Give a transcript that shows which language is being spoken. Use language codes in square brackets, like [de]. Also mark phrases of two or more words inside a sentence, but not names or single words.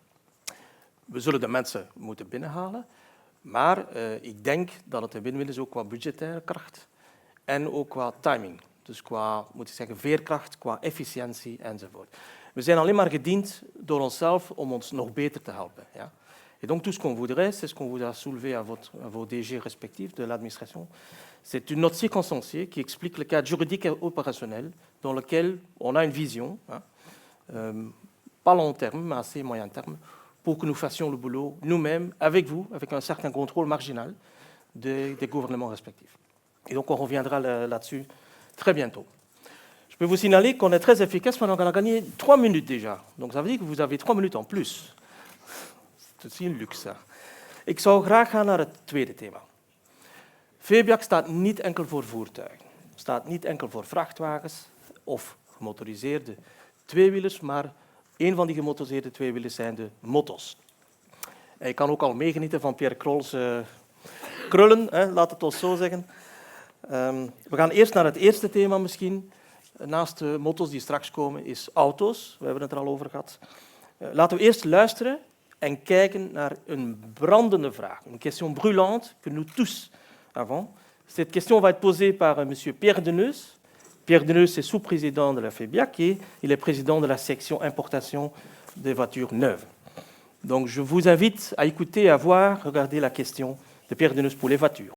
[nl] We zullen de mensen moeten binnenhalen. Maar ik denk dat het een win-win is ook qua budgettaire kracht en ook qua timing. Dus qua, moet ik zeggen, veerkracht, qua efficiëntie enzovoort. We zijn alleen maar gediend door onszelf om ons nog beter te helpen. Ja. [fr] Et donc tout ce qu'on voudrait, c'est ce qu'on vous a soulevé à vos DG respectifs de l'administration. C'est une note circonstanciée qui explique le cadre juridique et opérationnel dans lequel on a une vision, pas long terme, mais assez moyen terme, pour que nous fassions le boulot nous-mêmes, avec vous, avec un certain contrôle marginal des gouvernements respectifs. Et donc on reviendra là-dessus très bientôt. Je peux vous signaler qu'on est très efficace, maintenant qu'on a gagné 3 minutes déjà. Donc ça veut dire que vous avez 3 minutes en plus. [nl] Dat is een luxe. Ik zou graag gaan naar het tweede thema. VBAC staat niet enkel voor voertuigen. Staat niet enkel voor vrachtwagens of gemotoriseerde tweewielers, maar een van die gemotoriseerde tweewielers zijn de motto's. En je kan ook al meegenieten van Pierre Krol's krullen, laat het ons zo zeggen. We gaan eerst naar het eerste thema misschien. Naast de motto's die straks komen is auto's. We hebben het er al over gehad. Laten we eerst luisteren en kijken naar een brandende vraag. [fr] Une question brûlante que nous tous avons. Cette question va être posée par monsieur Pierre Deneus. Pierre Deneus est sous-président de la FEBIAC et il est président de la section importation des voitures neuves. Donc je vous invite à écouter, à voir, regarder la question de Pierre Deneus pour les voitures.